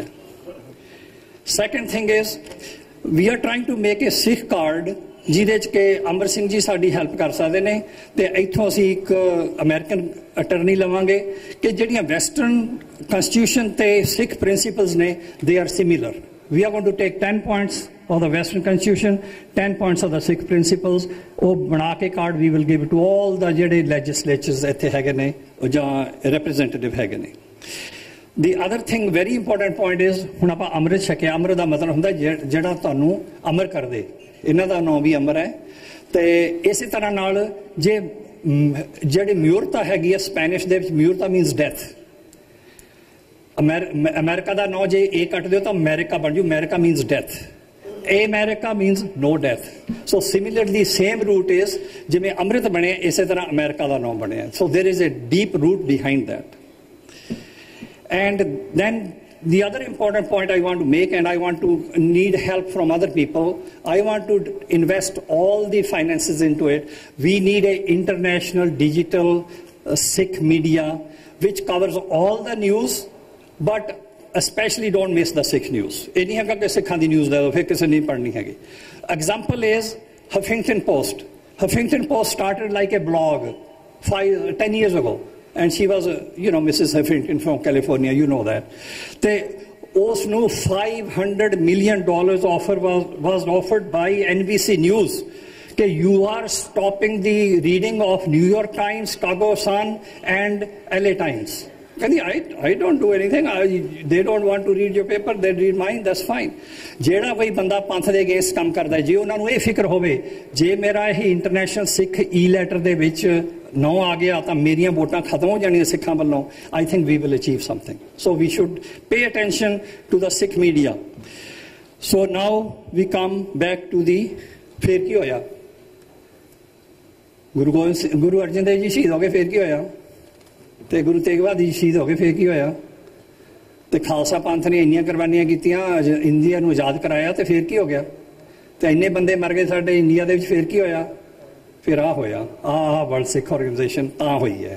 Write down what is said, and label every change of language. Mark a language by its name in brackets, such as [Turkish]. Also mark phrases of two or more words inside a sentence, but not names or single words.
[English] Second thing is we are trying to make a Sikh card, [Punjabi] ਜਿਹਦੇ 'ਚ ਕਿ ਅਮਰ ਸਿੰਘ ਜੀ ਸਾਡੀ ਹੈਲਪ ਕਰ ਸਕਦੇ ਨੇ. ਤੇ ਇੱਥੋਂ ਅਸੀਂ ਇੱਕ [English] American attorney [Punjabi] ਲਵਾਂਗੇ ਕਿ ਜਿਹੜੀਆਂ [English] Western constitution [Punjabi] ਤੇ [English] Sikh principles [Punjabi] ਨੇ, [English] they are similar. we are going to take 10 points of the Western Constitution, 10 points of the Sikh principles. [Punjabi] ਉਹ ਬਣਾ ਕੇ ਕਾਰਡ [English] we will give to all the [Punjabi] ਜਿਹੜੇ ਲੈਜਿਸਲੇਚਰਸ ਇੱਥੇ ਹੈਗੇ ਨੇ ਜਾਂ ਰਿਪਰੈਜ਼ੈਂਟੇਟਿਵ ਹੈਗੇ ਨੇ. [English] The other thing, very important point is, [Punjabi] ਹੁਣ ਆਪਾਂ ਅੰਮ੍ਰਿਤ ਛਕਿਆ. ਅੰਮ੍ਰਿਤ ਦਾ ਮਤਲਬ ਹੁੰਦਾ ਜਿਹੜਾ ਤੁਹਾਨੂੰ ਅਮਰ ਕਰ ਦੇ. ਇਹਨਾਂ ਦਾ ਨਾਮ ਵੀ ਅਮਰ ਹੈ. ਤੇ ਇਸੇ ਤਰ੍ਹਾਂ ਨਾਲ ਜੇ ਜਿਹੜੀ ਮਿਊਰਤਾ ਹੈਗੀ ਹੈ ਸਪੈਨਿਸ਼ ਦੇ ਵਿੱਚ, ਮਿਊਰਤਾ [English] means death. [Punjabi] ਅਮਰੀਕਾ ਦਾ ਨਾਂ ਜੇ ਇਹ ਕੱਟ ਦਿਓ ਤਾਂ ਅਮਰੀਕਾ ਬਣ ਜੂ. [English] Amrika means death. America means no death. So similarly, same root is [Punjabi] ਜਿਵੇਂ ਅੰਮ੍ਰਿਤ ਬਣਿਆ, ਇਸੇ ਤਰ੍ਹਾਂ ਅਮਰੀਕਾ ਦਾ ਨਾਮ ਬਣਿਆ. [English] So there is a deep root behind that. And then the other important point I want to make, and I want to need help from other people, I want to invest all the finances into it. We need an international digital Sikh media which covers all the news, but especially don't miss the Sikh news. [Punjabi] ਇਹ ਨਹੀਂ ਹੈਗਾ ਕਿ ਸਿੱਖਾਂ ਦੀ ਨਿਊਜ਼ ਲੈ ਲਓ ਫਿਰ ਕਿਸੇ ਨਹੀਂ ਪੜ੍ਹਨੀ ਹੈਗੀ. [English] Example is Huffington Post. Huffington Post started like a blog 10 years ago, and she was, Mrs. Huffington from California, you know that. [Punjabi] ਉਸ ਨੂੰ [English] $500 million offer was offered by NBC News that you are stopping the reading of New York Times, Chicago Sun and LA Times. I don't do anything. They don't want to read your paper, they read mine, that's fine. [Punjabi] ਜਿਹੜਾ ਕੋਈ ਬੰਦਾ ਪੰਥ ਦੇ ਅਗੇਂਸਟ ਕੰਮ ਕਰਦਾ, ਜੇ ਉਹਨਾਂ ਨੂੰ ਇਹ ਫਿਕਰ ਹੋਵੇ ਜੇ ਮੇਰਾ ਇਹ [English] International Sikh e-letter [Punjabi] ਦੇ ਵਿੱਚ ਨਾਂ ਆ ਗਿਆ ਤਾਂ ਮੇਰੀਆਂ ਵੋਟਾਂ ਖਤਮ ਹੋ ਜਾਣੀਆਂ ਸਿੱਖਾਂ ਵੱਲੋਂ, [English] I think we will achieve something. So we should pay attention to the Sikh media. So now we come back to the [Punjabi] ਫਿਰ ਕੀ ਹੋਇਆ? ਗੁਰੂ ਅਰਜਨ ਦੇਵ ਜੀ ਸ਼ਹੀਦ ਹੋ ਗਏ, ਫਿਰ ਕੀ ਹੋਇਆ? ਤੇ ਗੁਰੂ ਤੇਗ ਬਹਾਦਰ ਜੀ ਸ਼ਹੀਦ ਹੋ ਗਏ, ਫਿਰ ਕੀ ਹੋਇਆ? ਤੇ ਖਾਲਸਾ ਪੰਥ ਨੇ ਇੰਨੀਆਂ ਕੁਰਬਾਨੀਆਂ ਕੀਤੀਆਂ, ਇੰਡੀਆ ਨੂੰ ਆਜ਼ਾਦ ਕਰਾਇਆ, ਤੇ ਫਿਰ ਕੀ ਹੋ ਗਿਆ? ਤੇ ਇੰਨੇ ਬੰਦੇ ਮਰ ਗਏ ਸਾਡੇ ਇੰਡੀਆ ਦੇ ਵਿੱਚ, ਫਿਰ ਕੀ ਹੋਇਆ? ਫਿਰ ਆ ਹੋਇਆ, ਆਹ ਵਰਲਡ ਸਿੱਖ ਆਰਗੇਨਾਈਜੇਸ਼ਨ ਤਾਂ ਹੋਈ ਹੈ.